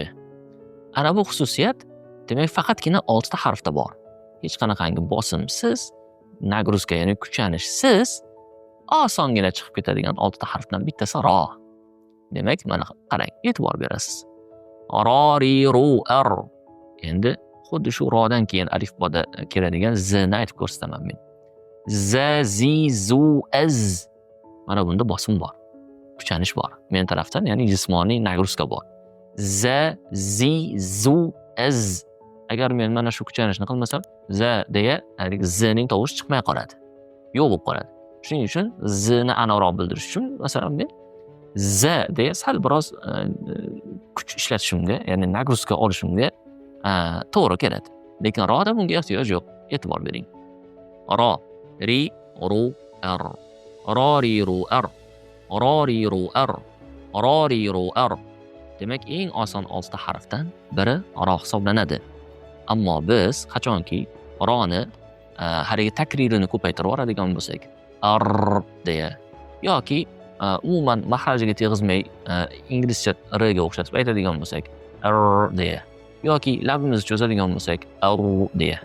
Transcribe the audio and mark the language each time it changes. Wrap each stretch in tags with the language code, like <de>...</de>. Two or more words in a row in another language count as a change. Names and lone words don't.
<uz>Ana bu xususiyat demak faqatgina 6 ta harfda bor. Hech qanaqangi bosimsiz, nagruzka, ya'ni kuchanishsiz osongina chiqib ketadigan 6 ta harfdan bittasi ro. Demak, mana qarang, e'tibor berasiz. Ro, ri, ru, r. Endi xuddi shu rodan keyin alifboda keladigan z ni aytib ko'rsataman men. Z, zi, zu, az. Mana bunda bosim bor. Kuchanish bor. Men tarafdan, ya'ni jismoniy nagruzka bor. Z, zi, zu, az. Agar men mana shu kuchanishni qilmasam, z deya, z ning tovushi chiqmay qoladi. Yo'q bo'lib qoladi. Shuning uchun z ni aniqroq bildirish uchun, masalan, men z deya sal biroz kuch ishlatishimga, ya'ni nagruzka olishimga to'g'ri keladi. Lekin roda bunga ehtiyoj yo'q. E'tibor bering. Ro, ri, ru, r. Ro, ri, ru, r. Ro, ri, ru, r. Ro, ri, ru, r. Demak, eng oson 6 ta harfdan biri ro hisoblanadi. Ammo biz qachonki roni haligi takririni ko'paytirib yuboradigan bo'lsak, r deya yoki umuman mahrajiga tegizmay inglizcha r ga o'xshatib aytadigan bo'lsak, r deya yoki labimizni cho'zadigan bo'lsak, r deya.</uz>